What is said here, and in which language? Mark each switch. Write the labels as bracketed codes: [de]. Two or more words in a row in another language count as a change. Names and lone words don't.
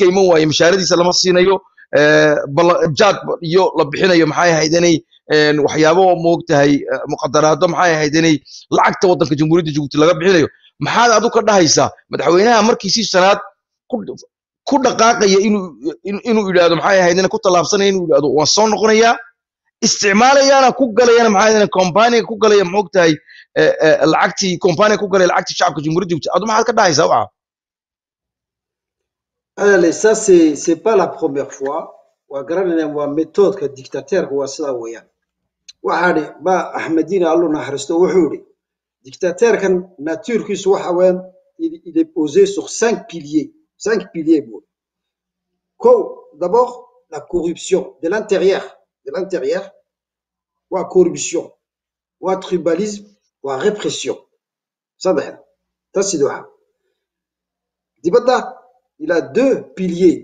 [so] iman waayo mishaaradiisa lama siinayo jaad iyo la bixinayo maxay haydanay waxyaabo moogtahay muqadaraado maxay ahayd inay lacagta waddanka jamhuuriyadda Djibouti laga bixinayo maxaad adu ka dhahaysaa madaxweynaha markiisii sanaad ku dhaqaaqaya inuu yiraahdo maxay ahayd inay ku talaabsanayeen inuu yiraahdo waan soo noqonayaa isticmaalayana ku galayana maxay ahayd company ku galaya moogtahay lacagtii company ku galay lacagtii shacabka jamhuuriyadda Djibouti adu maxaad ka dhahaysaa waxa [fr] Allez, ça c'est pas la première fois. [so] Wa garanayna waa méthode ka dictateur waa sida weeyaan. Waxaani ba Ahmedina Allah naxariisto wuxuu yiri dictateur kan natuurkiisu waxa weeyaan [fr] il est posé sur 5 piliers. 5 piliers bon. D'abord la corruption de l'intérieur, wa corruption, wa tribalisme, wa répression. Ça d'ailleurs. Ça c'est doha. Dibata il a 2 piliers.